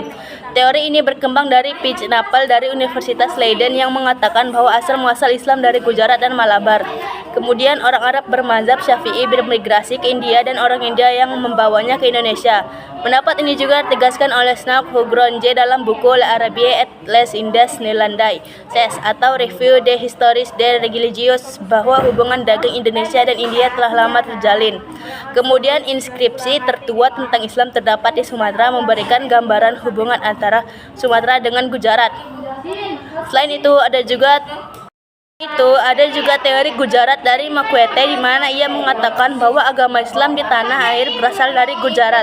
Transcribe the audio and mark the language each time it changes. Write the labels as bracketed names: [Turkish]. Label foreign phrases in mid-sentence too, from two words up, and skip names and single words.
[Indonesian] Teori ini berkembang dari P. Napel dari Universitas Leiden yang mengatakan bahwa asal muasal Islam dari Gujarat dan Malabar. Kemudian orang Arab bermazhab Syafi'i bermigrasi ke India dan orang India yang membawanya ke Indonesia. Pendapat ini juga ditegaskan oleh Snow Hugronje dalam buku La Arabie et les Indes Néerlandais atau Revue des Histories des Religions bahwa hubungan dagang Indonesia dan India telah lama terjalin. Kemudian inskripsi tertua tentang Islam terdapat di Sumatera memberikan gambaran hubungan antara Sumatera dengan Gujarat. Selain itu ada juga teori Gujarat dari Makwete di mana ia mengatakan bahwa agama Islam di tanah air berasal dari Gujarat.